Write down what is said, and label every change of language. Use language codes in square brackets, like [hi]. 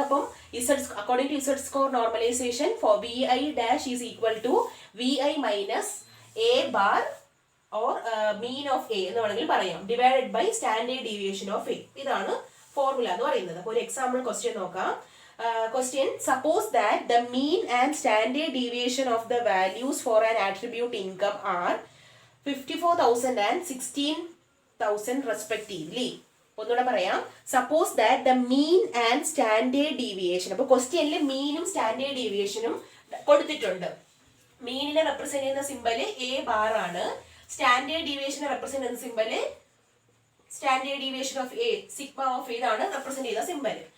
[en] അപ്പം according to Z score normalization for V I dash is equal to V I minus A bar or mean of A [ml] എന്ന് വേണമെങ്കിൽ പറയാം [en] Divided by standard deviation of A. [ml] ഇതാണ് formula എന്ന് പറയുന്നത്. അപ്പോൾ ഒരു example question നോക്കാം. [en] Question: suppose that the mean and standard deviation of the values for an attribute income are 54,000 and 16,000 respectively. [ml] ഒന്നുകൂടെ പറയാം. [en] Suppose that the mean and standard deviation. [ml] അപ്പോൾ ക്വസ്റ്റ്യനിൽ മീനും സ്റ്റാൻഡേർഡ് ഡീവിയേഷനും കൊടുത്തിട്ടുണ്ട്. മീനിനെ റെപ്രസെന്റ് ചെയ്യുന്ന സിമ്പല് എ ബാർ ആണ്. സ്റ്റാൻഡേർഡ് ഡീവിയേഷനെ റെപ്രസെന്റ് ചെയ്യുന്ന symbol standard deviation of A, sigma of A ഇതാണ് റെപ്രസെന്റ് ചെയ്യുന്ന സിമ്പല്.